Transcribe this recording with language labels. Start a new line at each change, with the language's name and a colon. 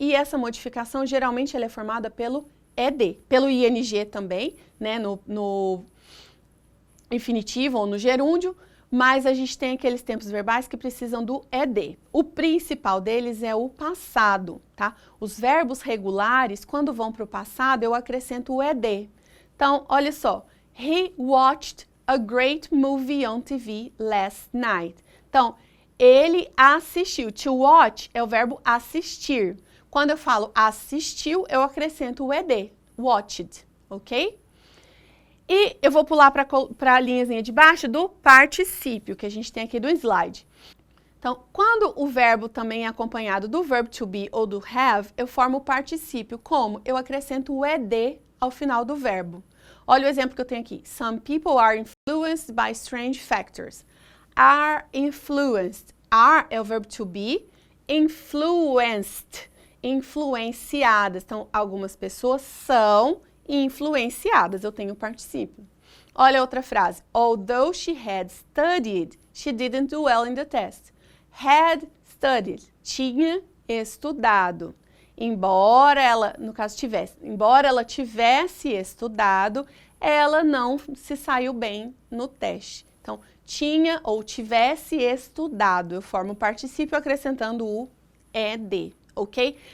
Portuguese: E essa modificação, geralmente, ela é formada pelo ed, pelo ing também, né, no infinitivo ou no gerúndio, mas a gente tem aqueles tempos verbais que precisam do ed. O principal deles é o passado, tá? Os verbos regulares, quando vão para o passado, eu acrescento o ed. Então, olha só.
English: He watched a great movie on TV last night.
Portuguese: Então, ele assistiu. To watch é o verbo assistir. Quando eu falo assistiu, eu acrescento o ed, watched, ok? E eu vou pular para a linhazinha de baixo do particípio, que a gente tem aqui do slide. Então, quando o verbo também é acompanhado do verbo to be ou do have, eu formo o particípio. Como? Eu acrescento o ed ao final do verbo. Olha o exemplo que eu tenho aqui.
English: Some people are influenced by strange factors. Are influenced.
Portuguese: Are é o verbo to be. Influenced. Influenciadas. Então, algumas pessoas são influenciadas. Eu tenho o particípio. Olha outra frase.
English: Although she had studied, she didn't do well in the test. Had studied.
Portuguese: Tinha estudado. Embora ela, no caso embora ela tivesse estudado, ela não se saiu bem no teste. Então, tinha ou tivesse estudado. Eu formo o particípio acrescentando o ed, ok?